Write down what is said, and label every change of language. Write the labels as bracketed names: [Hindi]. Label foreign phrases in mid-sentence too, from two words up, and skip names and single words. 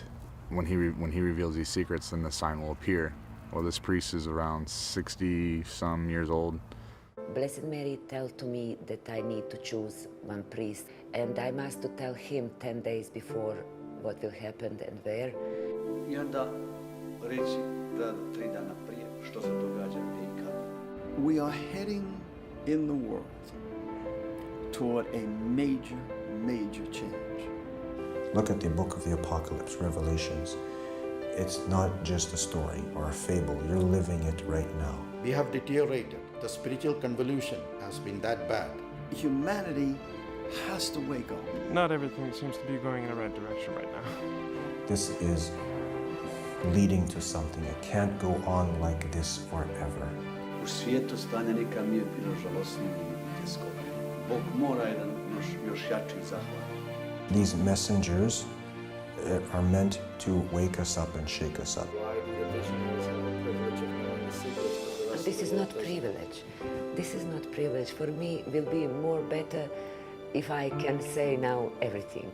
[English] When he reveals these secrets, then the sign will appear. Well, this priest is around 60-some years old. Blessed Mary tell to me that I need to choose one priest, and I must to tell him 10 days before what will happen and where. [Bosnian] I onda reći da 3 dana prije što se događa i kada. [English] We are heading in the world toward a major, major change. Look at the book of the Apocalypse, Revelations. It's not just a story or a fable. You're living it right now. We have deteriorated. The spiritual convolution has been that bad. Humanity has to wake up. Not everything seems to be going in the right direction right now. This is leading to something. It can't go on like this forever. [Bosnian] U svijetu stanje nikad nije bilo žalosnije i teško. Bog mora jedan još jači zahvat. [English] These messengers are meant to wake us up and shake us up. This is not privilege. This is not privilege. For me, it will be more better if I can say now everything.